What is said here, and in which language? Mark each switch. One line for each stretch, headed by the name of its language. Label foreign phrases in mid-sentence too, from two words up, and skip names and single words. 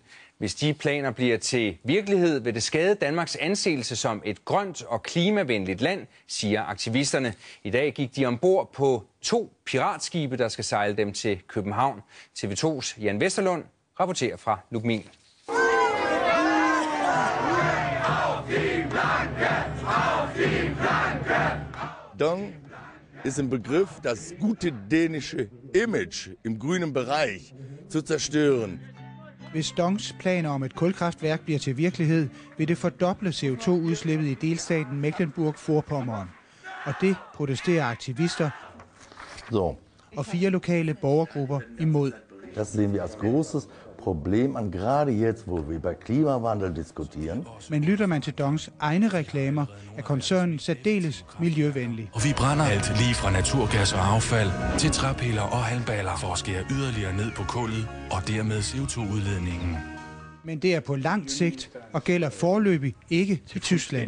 Danish: Hvis de planer bliver til virkelighed, vil det skade Danmarks anseelse som et grønt og klimavenligt land, siger aktivisterne. I dag gik de ombord på 2 piratskibe, der skal sejle dem til København. TV2's Jan Vesterlund rapporterer fra Lubmin.
German: DONG ist ein Begriff, das gute dänische Image im grünen Bereich zu zerstören.
Danish: Hvis DONGs planer om et kulkraftværk bliver til virkelighed, vil det fordoble CO2-udslippet i delstaten Mecklenburg-Vorpommern. Og det protesterer aktivister og 4 lokale borgergrupper imod.
German: Das sehen wir als großes Problem an, gerade jetzt, wo wir über Klimawandel diskutieren.
Danish: Men lytter man til DONGs egne reklamer, er koncernen særdeles miljøvenlig. Og vi brænder alt lige fra naturgas og affald til træpiller og halmballer for at skære yderligere ned på kullet og dermed CO2-udledningen. Men det er på langt sigt og gælder foreløbig ikke i Tyskland.